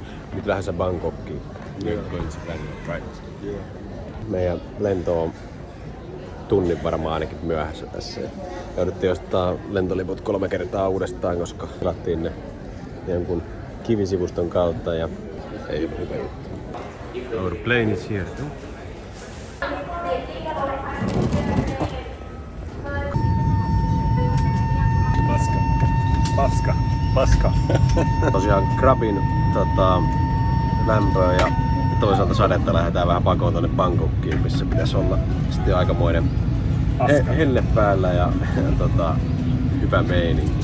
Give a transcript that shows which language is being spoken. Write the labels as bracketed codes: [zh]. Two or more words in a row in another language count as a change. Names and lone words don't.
[fi] nyt lähdössä Bangkokkiin. [en] Right. Yeah. [fi] Meidän lento on tunnin varmaan ainakin myöhässä tässä. Jouduttiin ostaa lentoliput 3 kertaa uudestaan, koska pelattiin ne jonkun kivisivuston kautta ja ei ole hyvä juttu. [en] Our plane is here. [fi] Paska. Tosiaan Krabin lämpöä ja toisaalta sadetta lähdetään vähän pakoon tonne Bangkokkiin, missä pitäisi olla sitten aikamoinen helle päällä ja hyvä meininki.